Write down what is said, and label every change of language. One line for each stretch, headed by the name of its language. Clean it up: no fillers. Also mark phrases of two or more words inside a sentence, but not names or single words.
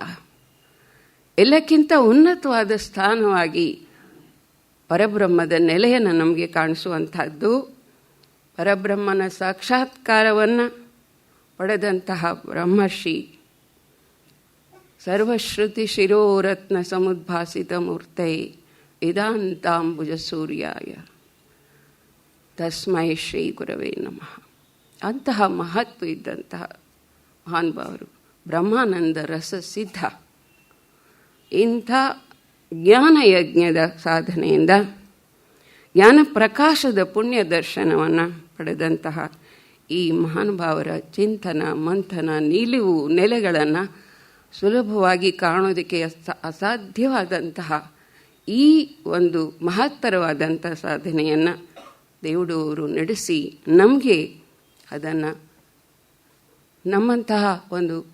Kannada: ಎಲ್ಲಕ್ಕಿಂತ ಉನ್ನತವಾದ ಸ್ಥಾನವಾಗಿ ಪರಬ್ರಹ್ಮದ ನೆಲೆಯನ್ನು ನಮಗೆ ಕಾಣಿಸುವಂಥದ್ದು, ಪರಬ್ರಹ್ಮನ ಸಾಕ್ಷಾತ್ಕಾರವನ್ನು ಪಡೆದಂತಹ ಬ್ರಹ್ಮರ್ಷಿ
Sanskrit: ಸರ್ವಶ್ರುತಿ ಶಿರೋರತ್ನ ಸಮುದ್ಭಾಸಿತ ಮೂರ್ತೆ ವೇದಾಂತಾಂಬುಜ ಸೂರ್ಯಾಯ ತಸ್ಮೈ ಶ್ರೀ ಗುರವೇ ನಮಃ.
Kannada: ಅಂತಹ ಮಹತ್ವ ಇದ್ದಂತಹ ಮಹಾನುಭಾವರು, ಬ್ರಹ್ಮಾನಂದ ರಸ ಸಿದ್ಧ. ಇಂಥ ಜ್ಞಾನಯಜ್ಞದ ಸಾಧನೆಯಿಂದ ಜ್ಞಾನ ಪ್ರಕಾಶದ ಪುಣ್ಯ ದರ್ಶನವನ್ನು ಪಡೆದಂತಹ ಈ ಮಹಾನುಭಾವರ ಚಿಂತನ ಮಂಥನ ನಿಲುವು ನೆಲೆಗಳನ್ನು ಸುಲಭವಾಗಿ ಕಾಣೋದಕ್ಕೆ ಅಸಾಧ್ಯವಾದಂತಹ ಈ ಒಂದು ಮಹತ್ತರವಾದಂಥ ಸಾಧನೆಯನ್ನು ದೇವರವರು ನಡೆಸಿ ನಮಗೆ ಅದನ್ನು ನಮ್ಮಂತಹ ಒಂದು